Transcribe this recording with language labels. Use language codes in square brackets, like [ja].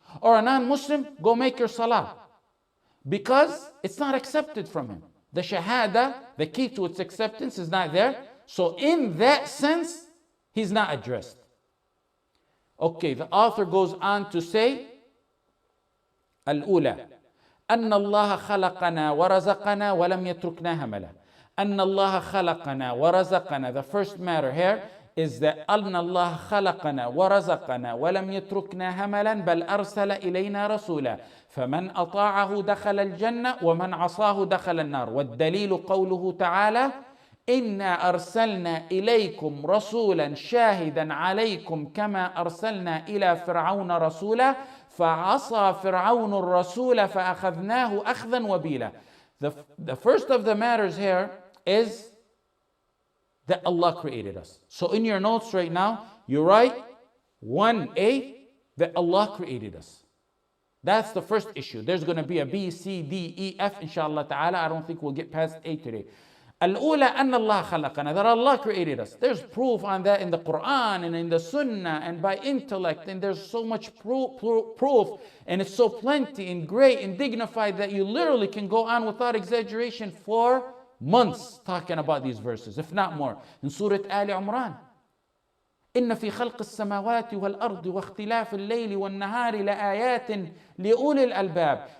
[en] Or a non-Muslim, go make your salah. Because it's not accepted from him. The shahada, the key to its acceptance is not there. So in that sense, he's not addressed. Okay, the author goes on to say, Al-Ula. [ar] أن الله خلقنا ورزقنا ولم يتركنا هملا. أن الله خلقنا ورزقنا. [en] The first matter here is that [ar] أن الله خلقنا ورزقنا ولم يتركنا هملا بل أرسل إلينا رسولا فمن أطاعه دخل الجنة ومن عصاه دخل النار. والدليل قوله تعالى إنا أرسلنا إليكم رسولا شاهدا عليكم كما أرسلنا إلى فرعون رسولا فعصى فرعون الرسول فأخذناه أخذا وبيلا. [en] The first of the matters here is that Allah created us. So in your notes right now, you write 1A, that Allah created us. That's the first issue. There's going to be a B, C, D, E, F, inshallah ta'ala. I don't think we'll get past A today. [ar] الأولى أن الله خلقنا, [en] that Allah created us. There's proof on that in the Quran and in the Sunnah and by intellect, and there's so much proof, and it's so plenty and great and dignified that you literally can go on without exaggeration for months talking about these verses, if not more. [ar] In Surah Al-Imran, إن في خلق السماوات والأرض واختلاف الليل والنهار لآيات لأولي الألباب.